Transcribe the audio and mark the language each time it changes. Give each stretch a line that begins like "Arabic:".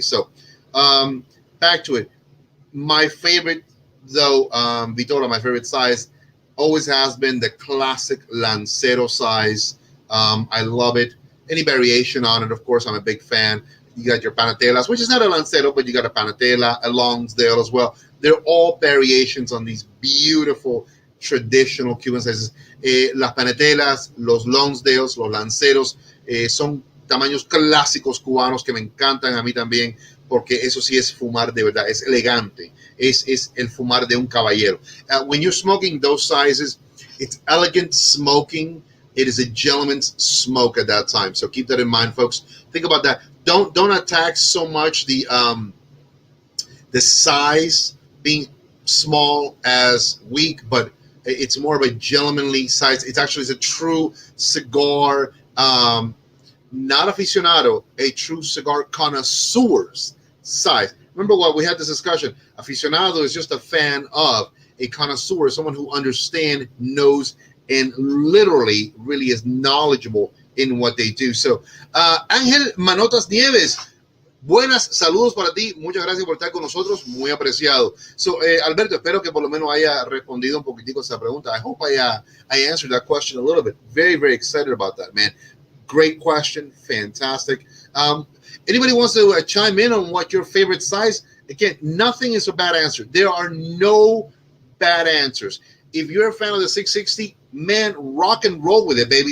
English: So back to it. My favorite, though, Vitola, my favorite size, always has been the classic Lancero size. I love it. Any variation on it, of course, I'm a big fan. You got your Panatelas, which is not a Lancero, but you got a Panatela, a Longsdale as well. They're all variations on these beautiful traditional Cuban sizes.
Spanish: Las Panatelas, los Longsdales, los Lanceros, son tamaños clásicos cubanos que me encantan a mí también, porque eso sí es fumar de verdad, es elegante, es el fumar de un caballero.
English: When you're smoking those sizes, it's elegant smoking. It is a gentleman's smoke at that time. So keep that in mind, folks. Think about that. Don't attack so much the size being small as weak, but it's more of a gentlemanly size. It's a true cigar, not aficionado, a true cigar connoisseur's size. Remember what we had this discussion. Aficionado is just a fan of. A connoisseur is someone who understands, knows, and literally really is knowledgeable in what they do.
Spanish: So, Ángel Manotas Nieves, buenas, saludos para ti. Muchas gracias por estar con nosotros, muy apreciado. So, Alberto, espero que por lo menos haya respondido un poquitico a esa pregunta.
English: I hope I answered that question a little bit. Very, very excited about that, man. Great question, fantastic. Anybody wants to chime in on what your favorite size? Again, nothing is a bad answer. There are no bad answers. If you're a fan of the 660, man, rock and roll with it, baby.